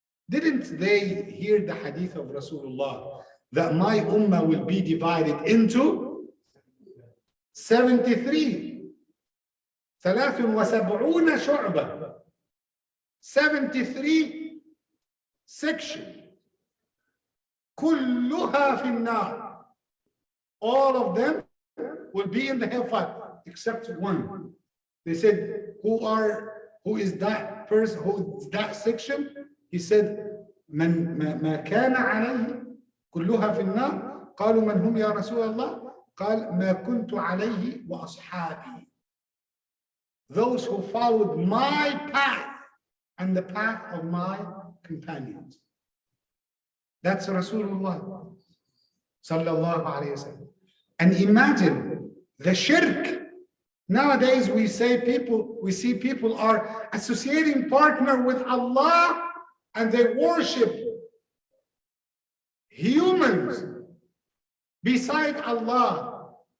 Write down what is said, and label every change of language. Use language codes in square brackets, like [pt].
[en] Didn't they hear the hadith of Rasulullah that my ummah will be divided into 73, 73 شعبة, 73 sections, [ar] كلها في النار. [en] All of them will be in the hellfire except one. They said, who is that person, who is that section? He said, [ar] ما كان عليه كلها في النار. قالوا من هم يا رسول الله؟ قال ما كنت عليه وأصحابي. [en] Those who followed my path and the path of my companions. That's Rasulullah sallallahu alayhi wa sallam. And imagine the shirk. Nowadays we see people are associating partner with Allah and they worship humans beside Allah.